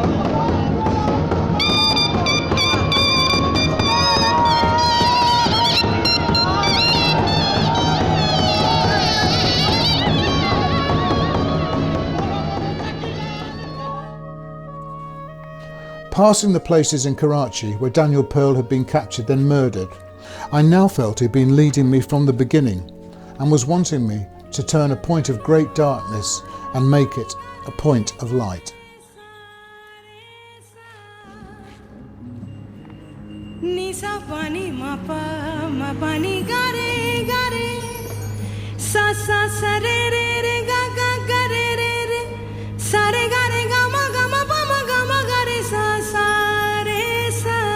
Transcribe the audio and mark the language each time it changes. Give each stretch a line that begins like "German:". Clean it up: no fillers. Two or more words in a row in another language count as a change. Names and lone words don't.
English: Passing the places in Karachi where Daniel Pearl had been captured then murdered, I now felt he'd been leading me from the beginning and was wanting me to turn a point of great darkness and make it a point of light. Nisa pani mapa mapani gare gare sa sa sa re re re ga ga ga re re re sa re ga re ga ma pa ma ga re sa sa re sa